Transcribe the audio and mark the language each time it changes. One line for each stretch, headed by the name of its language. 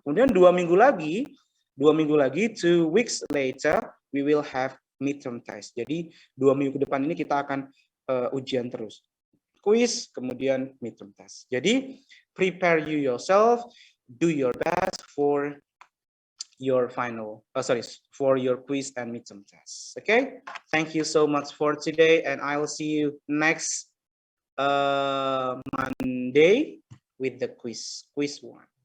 Indonesian: Kemudian 2 minggu lagi, 2 weeks later we will have midterm test. Jadi 2 minggu ke depan ini kita akan ujian terus. Kuis, kemudian midterm test.
English: Jadi prepare yourself, do your best for your for your quiz and midterm tests. Okay, thank you so much for today, and I will see you next Monday with the quiz 1.